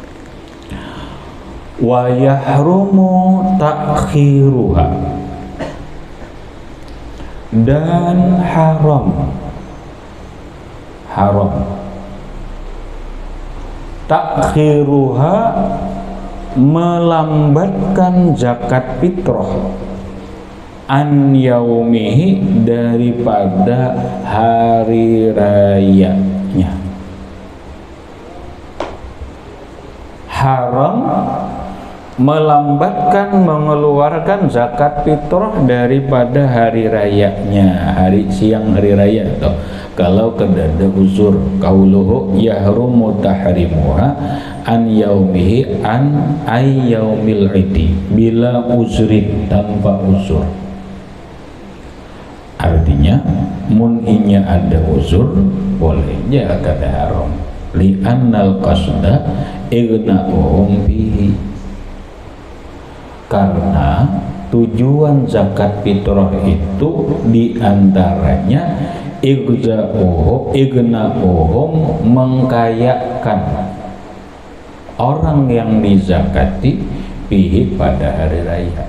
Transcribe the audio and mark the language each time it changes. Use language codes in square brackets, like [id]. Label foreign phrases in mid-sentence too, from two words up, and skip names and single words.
[ar] ويحرم تأخيرها, [bjn] dan haram ta'khiruha, melambatkan zakat fitrah, [ar] عن يومه, [bjn] daripada hari rayanya. Haram melambatkan mengeluarkan zakat fitrah daripada hari rayanya, siang hari raya, atau kalau kedada uzur, [ar] قوله يحرم تحريمها عن يومه عن أي يوم العيد بلا عذر, [bjn] tanpa uzur. Artinya mun'inya ada uzur bolehnya kada haram, [ar] لأن القصد إغناؤهم به, [bjn] karena tujuan zakat fitrah itu diantaranya ighna'uhum, mengkayakan orang yang dizakati bihi, pada hari raya.